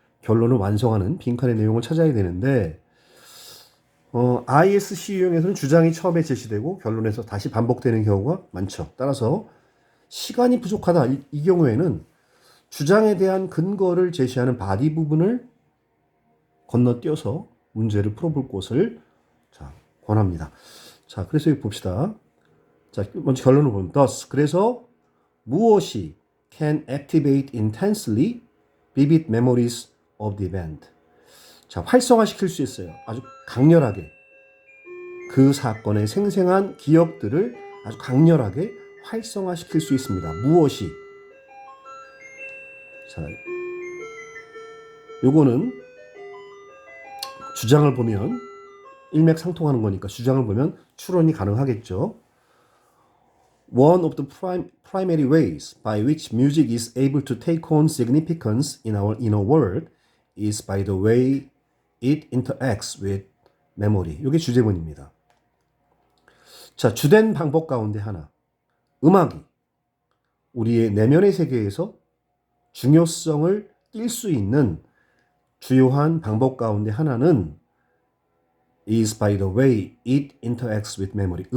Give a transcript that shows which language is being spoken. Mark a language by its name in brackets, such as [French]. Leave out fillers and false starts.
[Korean] 결론을 완성하는 빈칸의 내용을 찾아야 되는데 ISC 유형에서는 주장이 처음에 제시되고 결론에서 다시 반복되는 경우가 많죠. 따라서 시간이 부족하다. 이 경우에는 주장에 대한 근거를 제시하는 바디 부분을 건너뛰어서 문제를 풀어볼 것을 자, 권합니다. 자, 그래서 여기 봅시다. 자, 먼저 결론을 보면 [English] thus [Korean] 그래서 무엇이 [English] can activate intensely vivid memories of the event. [Korean] 자, 활성화시킬 수 있어요. 아주 강렬하게 그 사건의 생생한 기억들을 아주 강렬하게 활성화시킬 수 있습니다. 무엇이? 자, 요거는 주장을 보면 일맥상통하는 거니까 주장을 보면 추론이 가능하겠죠. [English] One of the primary ways by which music is able to take on significance in our inner world is by the way it interacts with memory. [Korean] 이게 주제문입니다. 자, 주된 방법 가운데 하나. 음악이 우리의 내면의 세계에서 중요성을 띌 수 있는 주요한 방법 가운데 하나는 [English] is by the way it interacts with memory.